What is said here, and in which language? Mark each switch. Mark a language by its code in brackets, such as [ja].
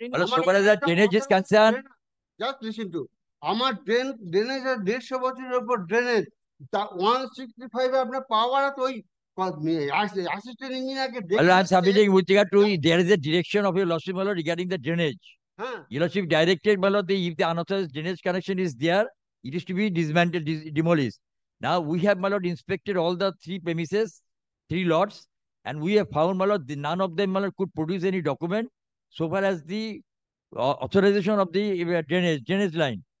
[en] bala so far as the drainage is concerned. Just listen to, [bn] আমার drainage 150 বছরের উপর drainage, 165 আপনার পাওয়ার আছে ওই assistant ইঞ্জিনিয়ারকে [en] Well, I'm submitting with regard to there is a direction of your lordship my lord regarding the drainage. [bn] হ্যাঁ [en] Your lordship directed my lord if the unauthorized drainage connection is there, it is to be dismantled, demolished. Now we have my lord inspected all the 3 premises, 3 lots, and we have found my lord none of them my lord could produce any document so far as the authorization of the drainage line.